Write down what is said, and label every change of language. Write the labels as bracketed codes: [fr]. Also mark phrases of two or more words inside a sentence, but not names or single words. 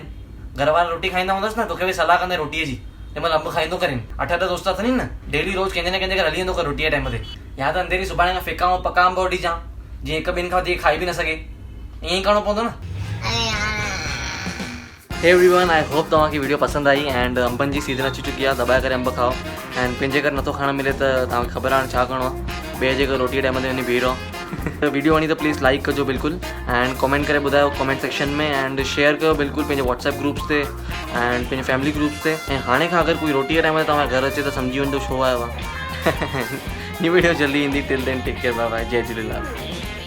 [sd] घर वारा रोटी खाईंदा हूंदसि न, तोखे बि सलाह कंदे रोटीअ जी, तंहिं महिल अंब खाईंदो करेनि। 8 दोस्त अथनि न, डेली रोज़ कंहिंजे न कंहिंजे घर हली वेंदो कर रोटीअ जे टाइम ते। या त अंधेरी सुभाणे खां फिका ऐं पका अंब वठी अचां, जीअं हिक ॿिनि खां वधीक खाई बि न सघे। ईअं ई करिणो पवंदो न। [en] hey everyone, I hope [sd] तव्हांखे वीडियो पसंदि आई एंड अंबनि जी सीज़न अची चुकी आहे। दॿाए करे अंब खाओ एंड पंहिंजे घर नथो खाइणु मिले त तव्हांखे ख़बर आहे छा करिणो आहे, ॿिए जे घर रोटी टाइम ते वञी बीह रहो। वीडियो वणी त [en] please like [sd] कजो बिल्कुलु, एंड कमेंट करे ॿुधायो [en] comment section [sd] में, एंड शेयर कयो बिल्कुलु पंहिंजे व्हाट्सएप ग्रुप्स ते एंड पंहिंजे [en] family groups [sd] ते। ऐं हाणे खां अगरि कोई रोटी जे टाइम ते तव्हां घर अचे त सम्झी वञिजो छो आयो आहे। [en] new video [sd] जल्दी ईंदी, [en] till then take care, bye bye, [sd] जय झूलेलाल।